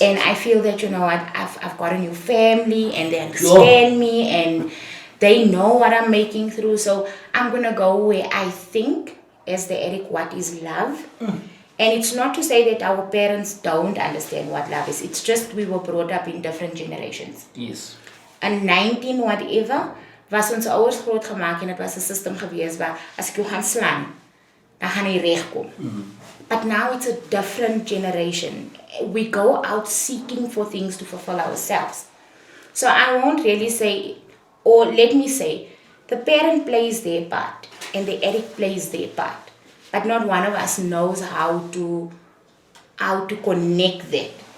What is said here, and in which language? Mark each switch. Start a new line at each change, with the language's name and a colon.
English: And I feel that, you know what, I've got a new family and they understand me and they know what I'm making through. So I'm going to go where I think, as the addict, what is love. And it's not to say that our parents don't understand what love is. It's just we were brought up in different generations. Yes. In 19 whatever,
Afrikaans: was ons ouers groot gemaak en het was 'n system gewees waar as ek jou gaan slaan, dan gaan jy regkom.
English: But now it's a different generation. We go out seeking for things to fulfill ourselves. So I won't really say, or let me say, the parent plays their part and the addict plays their part. But not one of us knows how to connect that.